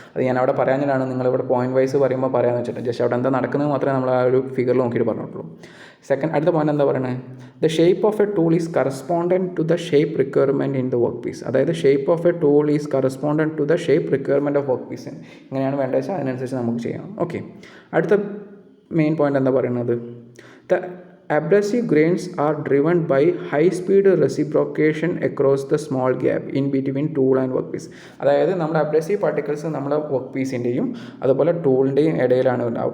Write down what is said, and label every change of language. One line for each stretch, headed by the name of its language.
Malayalam: അത് ഞാൻ അവിടെ പറയാനാണ് നിങ്ങളിവിടെ പോയിന്റ് വൈസ് പറയുമ്പോൾ പറയാമെന്ന് വെച്ചിട്ട് ജസ്റ്റ് അവിടെ എന്താ നടക്കുന്നത് മാത്രമേ നമ്മൾ ആ ഒരു ഫിഗറിൽ നോക്കിയിട്ട് പറഞ്ഞിട്ടുള്ളൂ.
English: second,
Malayalam: അടുത്ത പോയിന്റ് എന്താ പറയുന്നത്,
English: The shape of a tool is correspondent to the shape requirement in the work piece. അതായത് shape of a tool is correspondent to the shape requirement of work piece.
Malayalam: ഇങ്ങനെയാണ് വേണ്ടത് വെച്ചാൽ അതിനനുസരിച്ച് നമുക്ക് ചെയ്യണം. ഓക്കെ, അടുത്ത മെയിൻ പോയിന്റ് എന്താ പറയുന്നത്,
English: The abrasive grains are driven by high speed reciprocation across the small gap in between tool and workpiece.
Malayalam: അതായത് നമ്മുടെ അബ്രസീവ് പാർട്ടിക്കിൾസ് നമ്മുടെ വർക്ക് പീസിൻ്റെയും അതുപോലെ ടൂളിൻ്റെയും ഇടയിലാണ് ഉണ്ടാവുക.